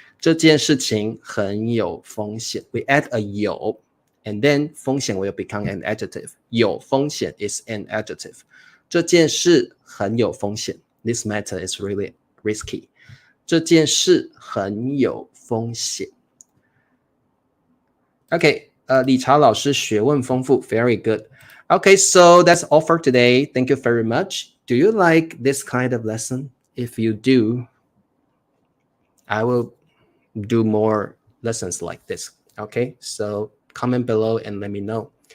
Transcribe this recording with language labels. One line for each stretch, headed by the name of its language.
Chinese: 这件事情很有风险。
English: We add a 有 and then 风险 will become an adjective. 有风险 is an adjective.
Chinese: 这件事很有风险。
English: This matter is really risky.
Chinese: 这件事很有风险。 Okay, 理查老师学问丰富
English: very good. Okay, so that's all for today. Thank you very much. Do you like this kind of lesson? If you do, I will do more lessons like this. Okay, so comment below and let me know.